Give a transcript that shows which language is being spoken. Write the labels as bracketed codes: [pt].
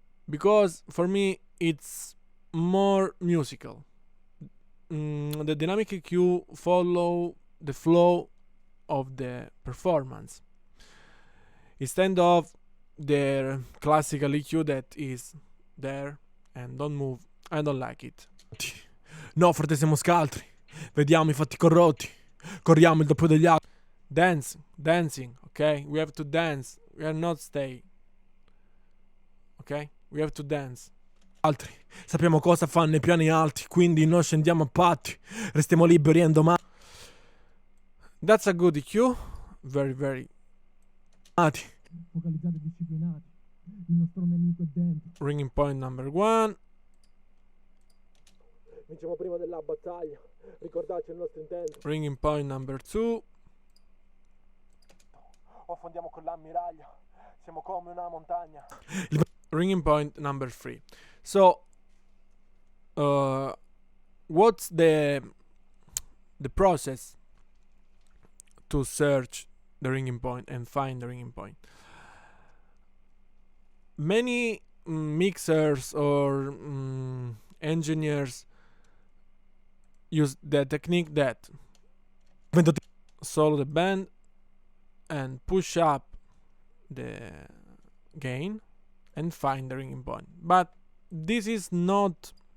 [en] Because for me it's more musical. The dynamic EQ follow the flow of the performance instead of the classical EQ that is there and don't move. I don't like it. [it] No, frate siamo scaltri, vediamo i fatti corrotti, corriamo il doppio degli altri. [en] Dancing, okay? We have to dance, we are not stay, okay? We have to dance. [it] Altri, sappiamo cosa fanno i piani alti, quindi non scendiamo a patti, restiamo liberi e indomati. [en] That's a good EQ, very [it] focalizzati e disciplinati. Il nostro nemico è dentro. [en] Ringing point number 1. [it] Vinciamo prima della battaglia, ricordaci il nostro intento. [en] Ringing point number 2. [it] Affondiamo con l'ammiraglia, siamo come una montagna. [en] Ringing point number 3. So what's the process to search the ringing point and find the ringing point? Many mixers or engineers use the technique that solo the band and push up the gain and find the ringing point, but this is not